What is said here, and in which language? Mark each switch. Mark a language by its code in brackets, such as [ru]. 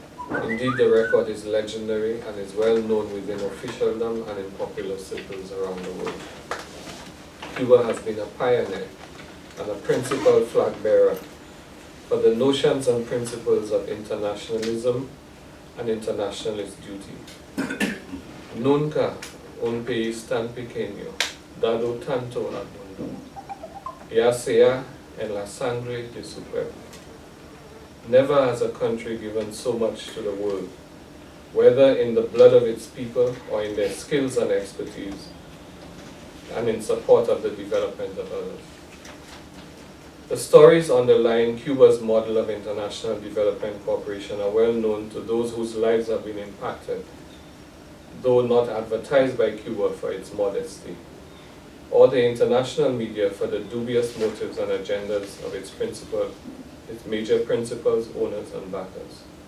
[en] Indeed, the record is legendary and is well known within officialdom and in popular circles around the world. Cuba has been a pioneer and a principal flag bearer for the notions and principles of internationalism and internationalist duty. [es] Nunca un país tan pequeño dado tanto al mundo, ya sea en la sangre de su pueblo. [en] Never has a country given so much to the world, whether in the blood of its people or in their skills and expertise, and in support of the development of others. The stories underlying Cuba's model of international development cooperation are well known to those whose lives have been impacted, though not advertised by Cuba for its modesty, or the international media for the dubious motives and agendas of its major principals, owners, and backers.